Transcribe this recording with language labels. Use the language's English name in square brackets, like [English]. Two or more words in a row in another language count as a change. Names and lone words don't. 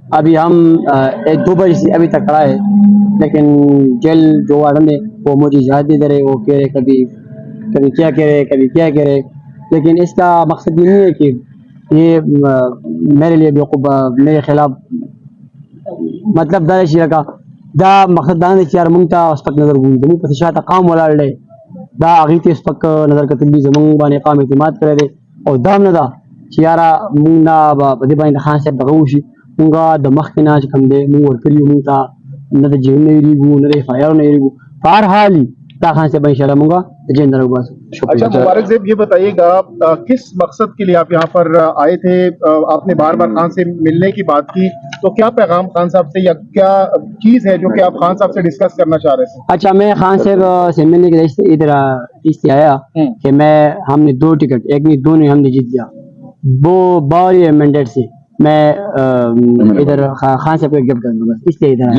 [Urdu] ابھی ہم 2 بجے سے ابھی تک کھڑا ہے، لیکن جیل جو وارڈن ہے وہ مجھے اجازت نہیں دے رہے، وہ کہہ رہے کبھی کبھی کیا کہہ رہے کبھی کیا کہہ رہے، لیکن اس کا مقصد یہ نہیں ہے کہ یہ میرے لیے بیوقوف میرے خلاف مطلب [Pashto] دا شي لکه دا مقصد دا نه چې یار مونږ ته سپک نظر ګوري، زموږ پسې شاته قام ولاړ دی، دا هغوی ته سپک نظر کتل دي، زموږ باندې قام اعتماد کړی دی، او دا هم نه ده چې یاره مونږ نه به په دې باندې د خان صاحب دغه وشي. مونږ د مخکې نه چې کوم دی مونږ ورکړي یو مونږ ته، نه د جیل نه یېرېږو نه د ایف آی آر نه یېرېږو، په هر حال یې دا خان صاحب انشاءالله مونږ د جیل نه راوباسو. [Urdu] اچھا شکریہ. مبارک زیب، یہ بتائیے گا کس مقصد کے لیے آپ یہاں پر آئے تھے؟ آپ نے بار بار خان سے ملنے کی بات کی، تو کیا پیغام خان صاحب سے یا کیا چیز ہے جو کہ آپ خان صاحب سے ڈسکس کرنا چاہ رہے تھے؟ اچھا میں خان صاحب سے ملنے کے لیے ادھر اس لیے آیا کہ ہم نے 2 ٹکٹ، ایک نہیں دونوں ہم نے جیت لیا، وہ باوری مینڈیٹ سے میں ادھر خان صاحب کو گفٹ کر دوں گا، اس لیے ادھر آیا.